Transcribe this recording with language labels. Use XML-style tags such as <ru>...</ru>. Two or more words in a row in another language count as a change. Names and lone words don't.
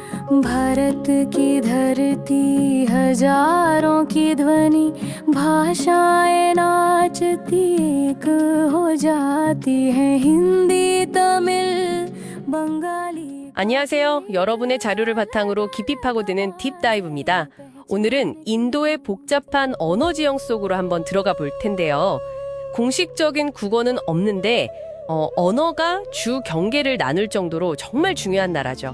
<hi>भारत की धरती हजारों की ध्वनि भाषाएं नाचती एक हो जाती है हिंदी तमिल बंगाली</hi> <ko>안녕하세요. 여러분의 자료를 바탕으로 깊이 파고드는 딥다이브입니다. 오늘은 인도의 복잡한 언어 지형 속으로 한번 들어가 볼 텐데요. 공식적인 국어는 없는데 언어가 주 경계를 나눌 정도로 정말 중요한 나라죠.</ko>